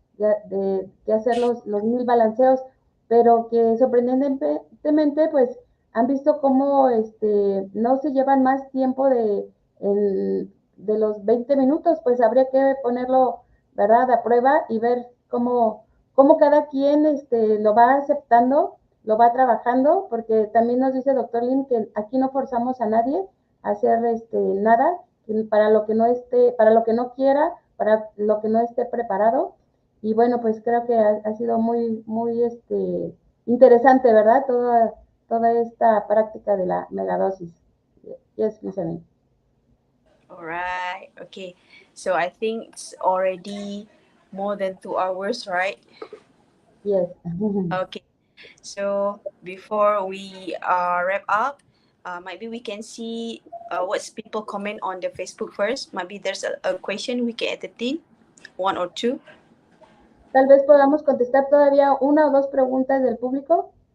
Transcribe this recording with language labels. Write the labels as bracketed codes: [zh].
[es] Que hacer los 1000 balanceos, pero que sorprendentemente, pues han visto cómo no se llevan más tiempo de los 20 minutos, pues habría que ponerlo, ¿verdad?, a prueba y ver cómo cada quien lo va aceptando, lo va trabajando, porque también nos dice doctor Lim que aquí no forzamos a nadie a hacer nada, para lo que no para lo que no quiera, para lo que no esté preparado. Y bueno, pues creo que ha sido muy interesante, ¿verdad? Toda esta práctica de la megadosis. [en] Yes, listening. All right. Okay. So I think it's already more than 2 hours, right? Yes. Okay. So before we wrap up, maybe we can see what's people comment on the Facebook first. Maybe there's a question we can entertain, one or two. [es] Tal vez podamos contestar todavía una o dos preguntas del público.